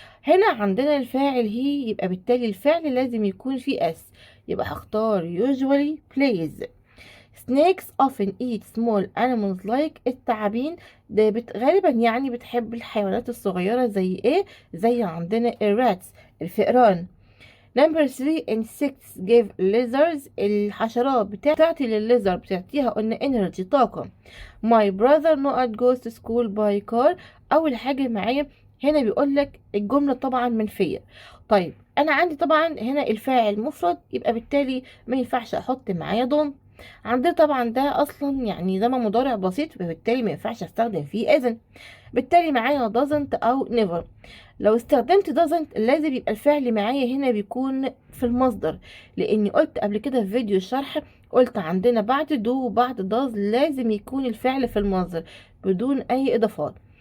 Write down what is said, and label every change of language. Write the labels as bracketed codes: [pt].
[ar] هنا عندنا الفاعل هي، يبقى بالتالي الفعل لازم يكون فيه اس، يبقى هختار [en] usually plays. snakes often eat small animals like [ar] التعابين ده غالبا يعني بتحب الحيوانات الصغيرة زي ايه؟ زي عندنا الراتس الفئران. [en] Number 3 insects give lizards. [ar] الحشرات بتعطي للليزر، بتعطيها قلنا energy طاقة. [en] My brother not goes to school by car. [ar] أول حاجة معايا هنا بيقولك الجملة طبعا منفية. طيب أنا عندي طبعا هنا الفاعل مفرد، يبقى بالتالي ما ينفعش أحط معايا ضم. عندنا طبعا ده أصلا يعني زمن مضارع بسيط، فبالتالي ما ينفعش أستخدم فيه إذن. بالتالي معايا doesn't أو never. لو استخدمت doesn't لازم يبقى الفعل معايا هنا بيكون في المصدر، لاني قلت قبل كده في فيديو الشرح، قلت عندنا بعد do وبعد does لازم يكون الفعل في المصدر بدون اي اضافات.